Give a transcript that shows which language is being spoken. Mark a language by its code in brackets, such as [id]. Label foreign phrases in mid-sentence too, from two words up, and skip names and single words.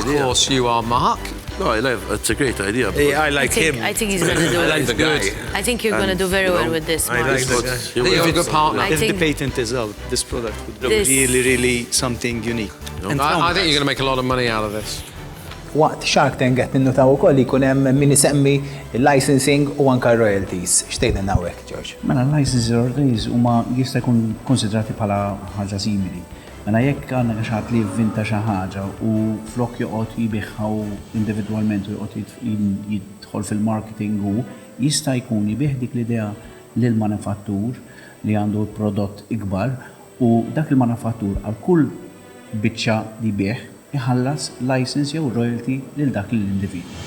[en] idea. horse you are, Mark. No, it's a great idea. Yeah, I like him. I think he's gonna do I like it. the guy. I think you're gonna do very well with this, I Mark. like the But guy. he I think will you're a good also- partner. I If the think patent is out, this product would be This- really something unique. And I think you're going to make a lot of money out of this. [mt] Waqt Shark Tank qed ninnotaw ukoll li jkun hemm min isemmi licensing u anke royalties. Xtejna hawnhekk, George. Mela [en] license royalties [mt] huma jista' jkun konsidrati bħala ħaġa simili. Mela jekk għandna xaħat li jivvinta xi ħaġa u flok joqgħod jibihha individwalment u joqgħod jidħol fil-marketing u jista' jkun jibih dik l-idea lil manifattur li għandu prodott ikbar u dak il-manifattur għal kull biċċa li bih iħallas license jew royalty lil dak l-individu.